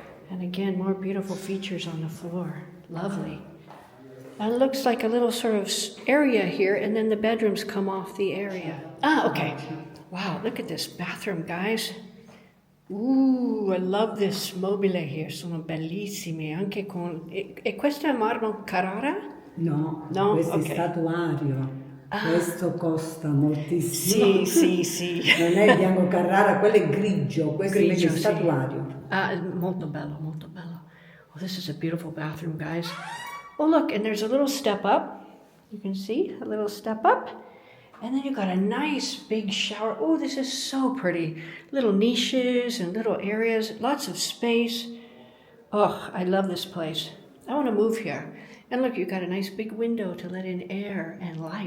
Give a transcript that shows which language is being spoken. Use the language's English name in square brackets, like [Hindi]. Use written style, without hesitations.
[English] And again, more beautiful features on the floor. Lovely. And it looks like a little sort of area here, and then the bedrooms come off the area. Okay. Wow, look at this bathroom, guys. Ooh, I love this mobile here. [Italian] Sono bellissimi. Anche con... E questo è marmo Carrara? No, No? questo Okay. è statuario. Questo costa moltissimo. Sì. Non è bianco Carrara, quello è grigio, questo invece è Sì. statuario. Molto bello, molto bello. [English] Oh, this is a beautiful bathroom, guys. Oh, look, and there's a little step up. You can see a little step up. And then you've got a nice big shower. Oh, this is so pretty. Little niches and little areas, lots of space. Oh, I love this place. I want to move here. And look, you've got a nice big window to let in air and light.